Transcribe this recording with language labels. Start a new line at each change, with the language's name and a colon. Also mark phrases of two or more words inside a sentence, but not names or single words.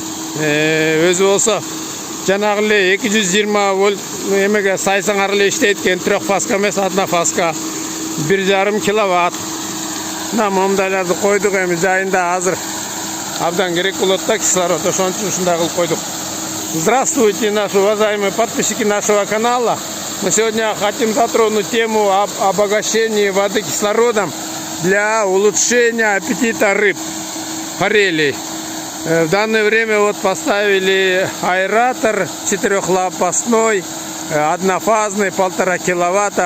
Kyrgyz: Өзү болсо жанагы эле 220 вольт эмеге сайсаңар эле иштейт экен. 3 фаска эмес, 1 фаска. 1,5 киловатт. Мына момдайларды койдук, эми жайында азыр абдан керек болот да кислород. Ошон үчүн ушундай кылып койдук.
Russian: Здравствуйте, наши уважаемые подписчики нашего канала. Мы сегодня хотим затронуть тему об обогащении воды кислородом для улучшения аппетита рыб, форелей. В данное время вот поставили аэратор четырехлопастной, однофазный, 1,5 киловатта.